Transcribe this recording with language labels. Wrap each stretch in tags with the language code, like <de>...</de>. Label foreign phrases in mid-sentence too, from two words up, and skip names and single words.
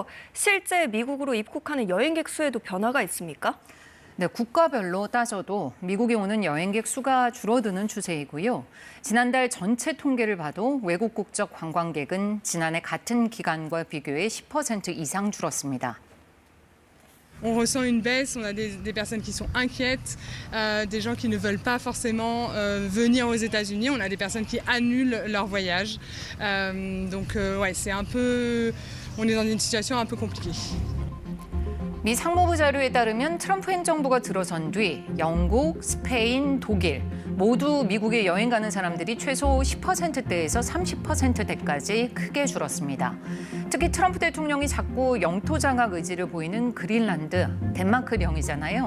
<ko>실제 미국으로 입국하는 여행객 수에도 변화가 있습니까? 네, 국가별로 따져도 미국에 오는 여행객 수가 줄어드는 추세이고요. 지난달 전체 통계를 봐도 외국 국적 관광객은 지난해 같은 기간과 비교해 10% 이상 줄었습니다.</ko> <fr>On ressent une baisse, on a des personnes qui sont inquiètes, des gens qui ne veulent pas forcément venir aux États-Unis, on a des personnes qui annulent leur voyage. Ouais, c'est un peu, on est dans une situation un peu compliquée.</fr> <ko>미 상무부 자료에 따르면 트럼프 행정부가 들어선 뒤 영국, 스페인, 독일 모두 미국에 여행 가는 사람들이 최소 10%대에서 30%대까지 크게 줄었습니다. 특히 트럼프 대통령이 자꾸 영토 장악 의지를 보이는 그린란드, 덴마크령이잖아요.</ko>